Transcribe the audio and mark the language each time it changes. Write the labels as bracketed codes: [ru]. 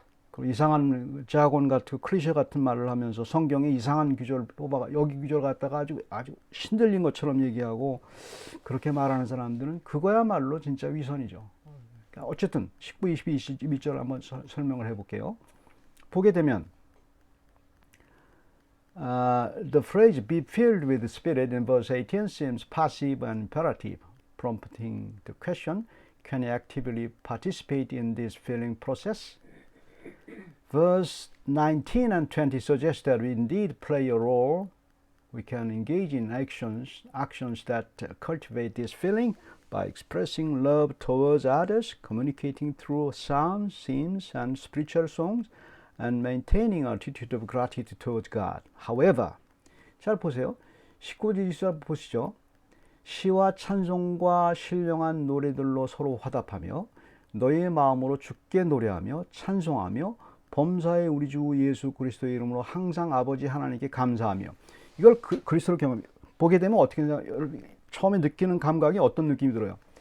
[ko] 그 이상한 자곤 같은 클리셰 같은 말을 하면서 성경에 이상한 규절을 뽑아가 여기 규절 갖다가 아주 신들린 것처럼 얘기하고 그렇게 말하는 사람들은 그거야말로 진짜 위선이죠. 어쨌든 19, 22, 21절 한번 설명을 해볼게요. 보게 되면 [en] the phrase be filled with the Spirit in verse 18 seems passive and imperative, prompting the question, can I actively participate in this filling process? Verse 19 and 20 suggest that we indeed play a role. We can engage in actions that cultivate this feeling by expressing love towards others, communicating through psalms, hymns, and spiritual songs, and maintaining an attitude of gratitude towards God. However, [ko] 잘 보세요. 19절 보시죠. 시와 찬송과 신령한 노래들로 서로 화답하며 너희의 마음으로 주께 노래하며 찬송하며 범사의 우리 주 예수 그리스도의 이름으로 항상 아버지 하나님께 감사하며 이걸 그리스도를 보게 되면 어떻게 처음에 느끼는 감각이 어떤 느낌이 들어요?